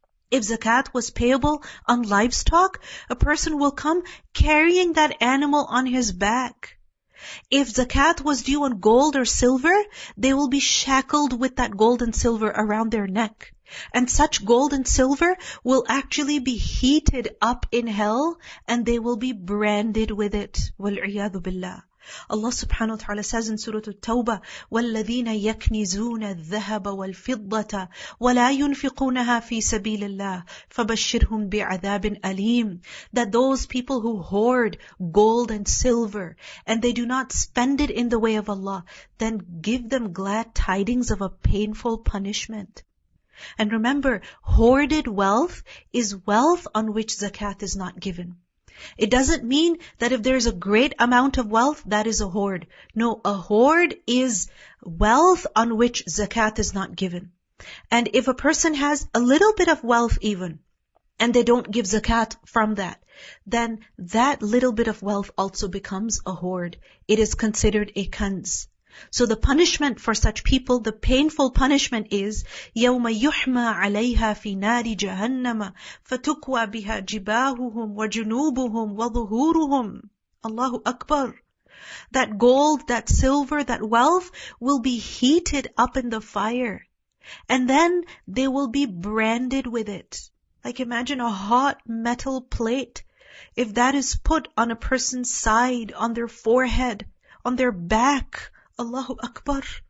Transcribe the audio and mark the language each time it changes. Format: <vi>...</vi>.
<en>If zakat was payable on livestock, a person will come carrying that animal on his back. If zakat was due on gold or silver, they will be shackled with that gold and silver around their neck. And such gold and silver will actually be heated up in hell and they will be branded with it.</en> <ar>وَالْعِيَاذُ بِاللَّهِ. Allah subhanahu wa ta'ala says in Surah At-Tawbah, وَالَّذِينَ يَكْنِزُونَ الذَّهَبَ وَالْفِضَّةَ وَلَا يُنْفِقُونَهَا فِي سَبِيلِ اللَّهِ فَبَشِّرْهُمْ بِعَذَابٍ أَلِيمٍ.</ar> <en>That those people who hoard gold and silver and they do not spend it in the way of Allah, then give them glad tidings of a painful punishment. And remember, hoarded wealth is wealth on which zakat is not given. It doesn't mean that if there's a great amount of wealth, that is a hoard. No, a hoard is wealth on which zakat is not given. And if a person has a little bit of wealth even, and they don't give zakat from that, then that little bit of wealth also becomes a hoard. It is considered a kanz.</en> <ar>So the punishment for such people, the painful punishment is يَوْمَ يُحْمَى عَلَيْهَا فِي نَارِ جَهَنَّمَ فَتُكْوَى بِهَا جِبَاهُهُمْ وَجُنُوبُهُمْ وَظُهُورُهُمْ. Allahu Akbar.</ar> <en>That gold, that silver, that wealth will be heated up in the fire. And then they will be branded with it. Like imagine a hot metal plate. If that is put on a person's side, on their forehead, on their back, Allahu Akbar.</en>